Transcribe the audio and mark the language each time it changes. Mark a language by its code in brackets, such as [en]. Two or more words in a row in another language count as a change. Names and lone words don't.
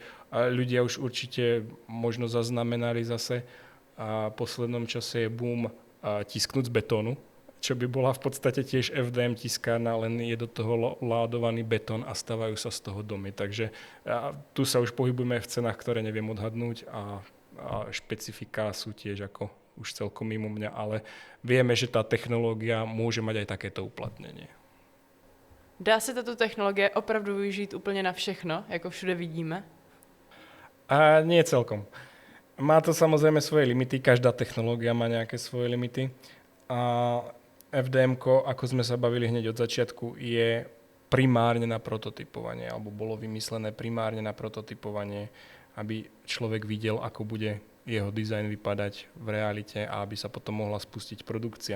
[sk] A ľudia už určite možno zaznamenali zase, a v poslednom čase je boom tisknúť z betónu, čo by bola v podstate tiež FDM tiskárna, len je do toho ládovaný betón a stavajú sa z toho domy. Takže tu sa už pohybujeme v cenách, ktoré neviem odhadnúť a špecifiká sú tiež ako už celkom mimo mňa, ale vieme, že tá technológia môže mať aj takéto uplatnenie. [cs] Dá se tato technologie opravdu využít úplně na všechno, jako všude vidíme? [sk] A nie celkom. Má to samozrejme svoje limity, každá technológia má nejaké svoje limity. A FDM-ko, ako sme sa bavili hneď od začiatku, je primárne na prototypovanie, alebo bolo vymyslené primárne na prototypovanie, aby človek videl, ako bude jeho dizajn vypadať v realite a aby sa potom mohla spustiť produkcia.